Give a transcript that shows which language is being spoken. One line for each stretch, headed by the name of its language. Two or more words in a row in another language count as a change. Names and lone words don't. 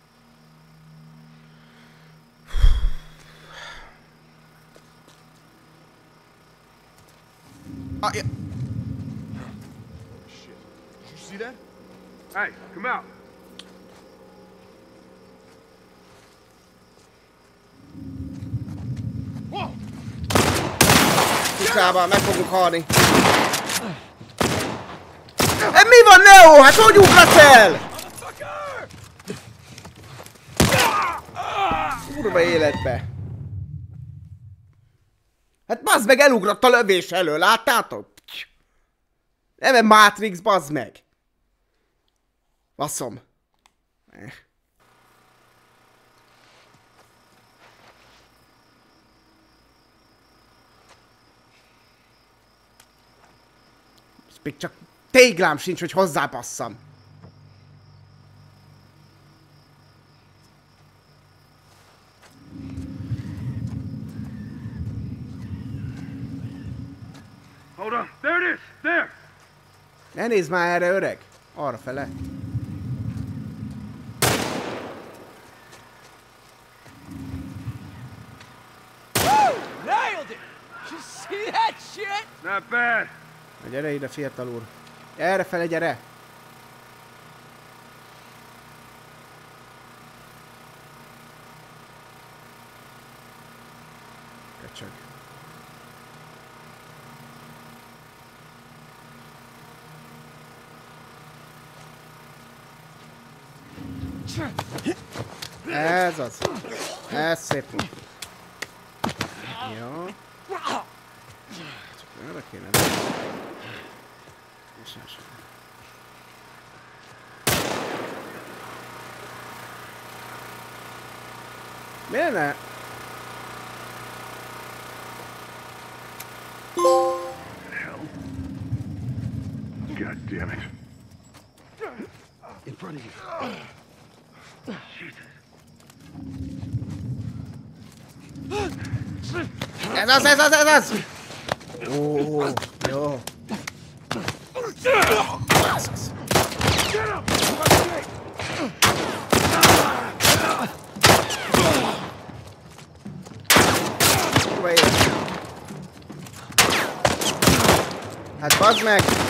English: Ah, yeah. Shit. Did you see that? Hey, come out. Whoa!
Hungarian: Picsába, meg fogunk halni. Mi van, Neo? Hát hogy ugrasz el? Kurva életbe. Hát bazd meg, elugrott a lövés elől, láttátok? Nem Matrix, bazd meg. Baszom. Még csak téglám sincs, hogy hozzápasszam.
English: Hold on. There it is. There.
Hungarian: Ne nézd már erre, öreg. Arra fele.
English: Nailed it. You see that shit? Not bad.
Hungarian: Na gyere ide, fiatal úr. Erre fele, gyere. Köcsög. Ez az. Ez szép. Jó. Csak arra kéne. Miért ne?
English: God damn it. In front of you.
Hungarian: Ez az, ez az, ez az! Ó, jó. Hát bazd meg!